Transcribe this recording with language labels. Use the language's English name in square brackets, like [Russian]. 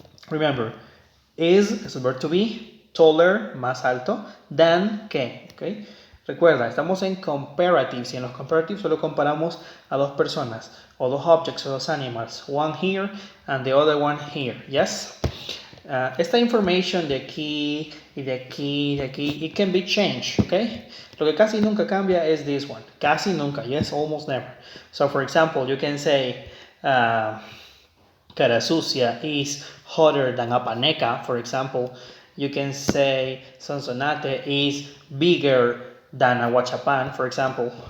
[English] Remember, is a verb to be, taller, [Spanish] más alto, [English] than, que, okay? [Spanish] Recuerda, estamos en comparatives y en los comparatives solo comparamos a dos personas o dos objects o dos animals. [English] One here and the other one here, yes? [Spanish] Esta information de aquí y de aquí y de aquí, [English] it can be changed, okay? [Spanish] Lo que casi nunca cambia es [English] this one. [Spanish] Casi nunca, yes, [English] almost never. So, for example, you can say cara sucia is hotter than Apaneca, for example. You can say Sonsonate is bigger than Aguachapan, for example.